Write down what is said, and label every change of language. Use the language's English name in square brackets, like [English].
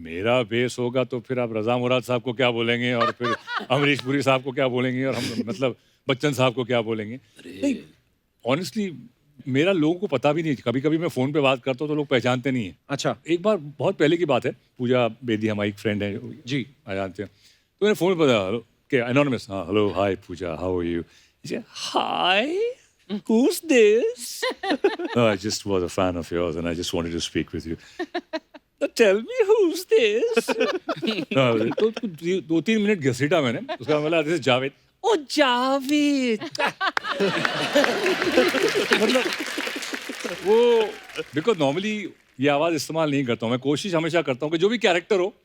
[Hindi] मेरा बेस होगा तो फिर आप रजा मुराद साहब को क्या बोलेंगे, और फिर अमरीश पुरी साहब को क्या बोलेंगे, और हम मतलब बच्चन साहब को क्या बोलेंगे। नहीं, ऑनेस्टली मेरा लोगों को पता भी नहीं। कभी कभी मैं फोन पे बात करता हूँ तो लोग पहचानते नहीं है। अच्छा। एक बार बहुत पहले की बात है, पूजा बेदी हमारी फ्रेंड है जी, जानते हैं, तो मैंने फोन पे बताया कि एनोनिमस, हाँ hello [English] Hi Pooja, how are you? Hi, who's this? No, I just was a fan of yours and I just wanted to speak with you. Tell me who's this? [Hindi] No, तो 2-3 minute घसीटा मैंने, उसका मतलब [English] This is Javed. [Hindi] ओ जावेद। मतलब वो because normally ये आवाज इस्तेमाल नहीं करता हूँ मैं। कोशिश हमेशा करता हूँ कि जो भी कैरेक्टर हो,